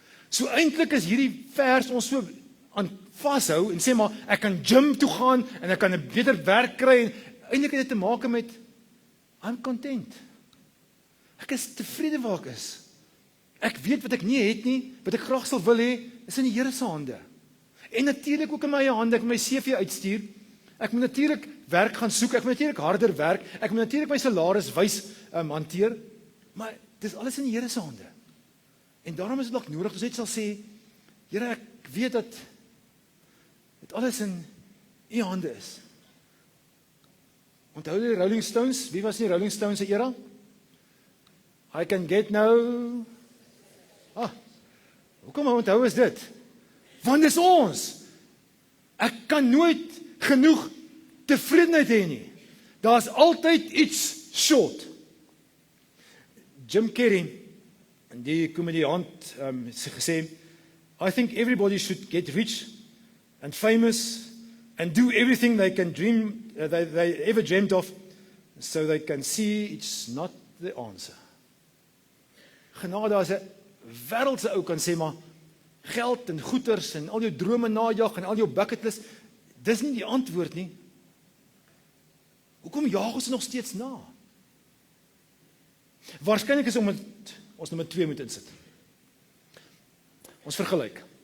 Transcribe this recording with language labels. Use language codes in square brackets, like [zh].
[af] So eintlik is hierdie vers ons so aan vashou, en sê maar, ek kan gym toe gaan, en ek kan 'n beter werk kry, en eintlik het dit te maak met, [en] I'm content. [af] Ek is tevrede waar ek is. Ek weet wat ek nie het nie, wat ek graag sal wil hê, is in die Here se hande. En natuurlik ook in my hande, ek moet my CV uitstuur, ek moet natuurlik werk gaan soek, ek moet natuurlik harder werk, ek moet natuurlik my salaris wys hanteer, maar dis alles in die Here se hande. En daarom is dit nog nodig, dat ons net sal sê, Here, ek weet dat dit alles in U hande is. Onthou die Rolling Stones, wie was die Rolling Stones se era? [en] I can get no... [af] Hoekom onthou is dit? Want dis ons. Ek kan nooit genoeg tevredenheid hê nie. Daar's altyd iets short. [en] Jim Carrey, [af] die komediant, het gesê, [en] I think everybody should get rich and famous and do everything they can dream, they ever dreamed of, so they can see it's not the answer. [af] Genade as 'n wêreldse ou kan sê, maar geld en goeders en al jou drome najag en al jou bucketlist, dis nie die antwoord nie. Hoekom jaag ons nog steeds na? Waarskynlik is omdat ons nommer 2 moet insit. Ons vergelyk.